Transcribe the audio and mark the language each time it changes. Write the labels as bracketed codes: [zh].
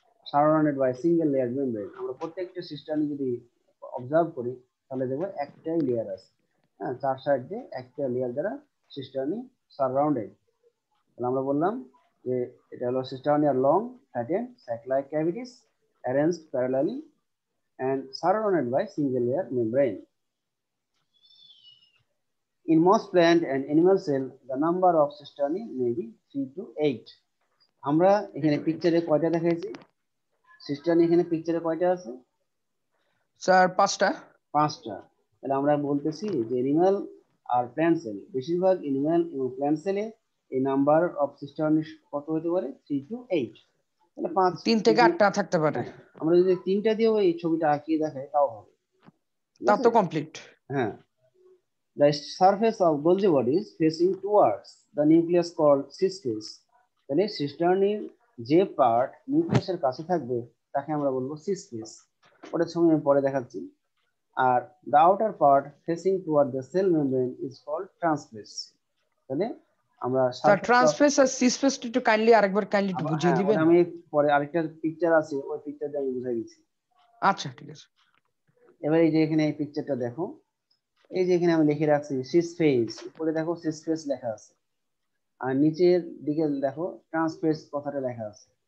[en] Surrounded by single layer membrane. [bn] আমরা প্রত্যেকটা সিস্টেমে যদি অবজার্ভ করি তাহলে দেখবো একটাই লেয়ার আছে। চার সাইড দিয়ে একটা লেয়ার দ্বারা সিস্টেমই সারাউন্ডেড। তাহলে আমরা বললাম যে এটা হলো সিস্টেমই আর [en] Long flattened sac like cavities arranged parallelly and surrounded by single layer membrane. In most plant and animal cell, the number of cisternae may be 3 to 8. [bn] আমরা এখানে পিকচারে কয়টা দেখাইছি? সিস্টার্নি এখানে পিকচারে কয়টা আছে? স্যার পাঁচটা। তাহলে আমরা বলতেছি যে অ্যানিমাল আর প্ল্যান্ট সেল, বেশিরভাগ অ্যানিমাল এবং প্ল্যান্ট সেলে এই নাম্বার অফ সিস্টার্নি কত হতে পারে? [en] 3 to 8। তাহলে [bn] 3 থেকে 8টা থাকতে পারে। আমরা যদি 3টা দিয়েও এই ছবিটা আঁকিয়ে দেখাই তাও হবে, তা তো কমপ্লিট। হ্যাঁ। [en] The surface of Golgi body is facing towards the nucleus called sys-phase. [bn] তাহলে সিস্টার্নির যে পার্ট নিউক্লিয়াসের কাছে থাকবে তাকে আমরা বলবো সিস-ফেজ। ওটা ছবি আমি পরে দেখাচ্ছি। আর [en] the outer part facing toward the cell membrane is called transphase. [bn] তাহলে আমরা স্যার ট্রান্সফেস আর সিস-ফেজ একটু আরেকবার একটু বুঝিয়ে দিবেন? আমি পরে আরেকটা পিকচার আছে, ওই পিকচার দিয়ে আমি বুঝাই দিচ্ছি। আচ্ছা ঠিক আছে। এবার এই যে এখানে এই পিকচারটা দেখো, এই যে এখানে আমি লিখে রাখছি সিস-ফেজ, উপরে দেখো সিস-ফেজ লেখা আছে, আর নিচের দিকে দেখো ট্রান্সফেজ কথাটা লেখা আছে।